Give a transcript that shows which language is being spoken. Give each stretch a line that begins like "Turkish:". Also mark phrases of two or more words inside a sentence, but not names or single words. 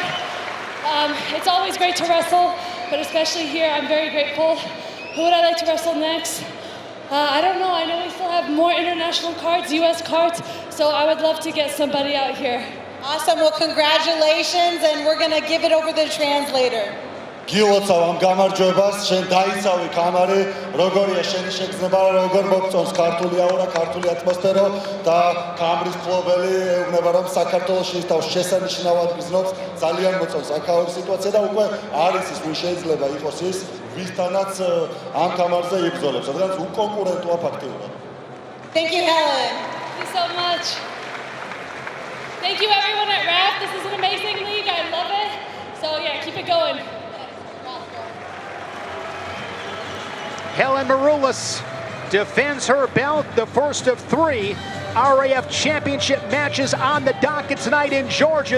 English: It's always great to wrestle, but especially here, I'm very grateful. Who would I like to wrestle next? I don't know. I know we still have more international cards, US cards, so I would love to get somebody out here. Awesome. Well, congratulations, and we're going to give it over to the translator.
Georgian: გილოცავ ამ გამარჯვებას, შენ დაიცავი კამარი, როგორია შენი შეგრძნება, როგორ მოგწონს ქართული აურა, ქართული ატმოსფერო და კამრის ფლობელი ეუბნება რომ საქართველოში თავს შესანიშნავად გრძნობს, ძალიან მოწონს აქაური სიტუაცია და უკვე არის ის ვინ შეიძლება იყოს ის, ვისთანაც ამ კამარზე იბრძოლებს, რადგან უკონკურენტოა ფაქტიურად.
English: Thank you, Helen. Thank you so much. Thank you, everyone at RAF. This is an amazing league. I love it. So, yeah, keep it going. Helen Maroulis defends her belt, the first of 3 RAF Championship matches on the docket tonight in Georgia.